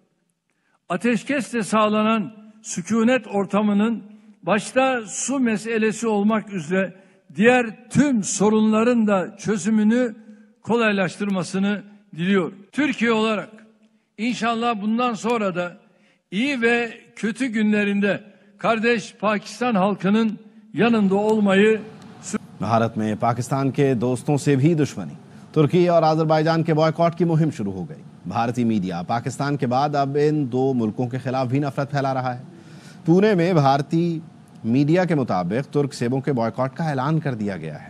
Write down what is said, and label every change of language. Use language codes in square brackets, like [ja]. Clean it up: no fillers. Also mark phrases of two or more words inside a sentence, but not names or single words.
[tr] Ateşkesle sağlanan sükunet ortamının başta su meselesi olmak üzere diğer tüm sorunların da çözümünü kolaylaştırmasını diliyorum. Türkiye olarak İnşallah bundan sonra da iyi ve kötü günlerinde kardeş Pakistan halkının yanında olmayı [ur] بھارت میں پاکستان کے دوستوں سے بھی دشمنی۔ ترکی اور آذربائیجان کے بائیکاٹ کی مہم شروع ہو گئی۔ بھارتی میڈیا پاکستان کے بعد اب ان 2 ملکوں کے خلاف بھی نفرت پھیلا رہا ہے۔ پونے میں بھارتی میڈیا کے مطابق ترک سیبوں کے بائیکاٹ کا اعلان کر دیا گیا ہے۔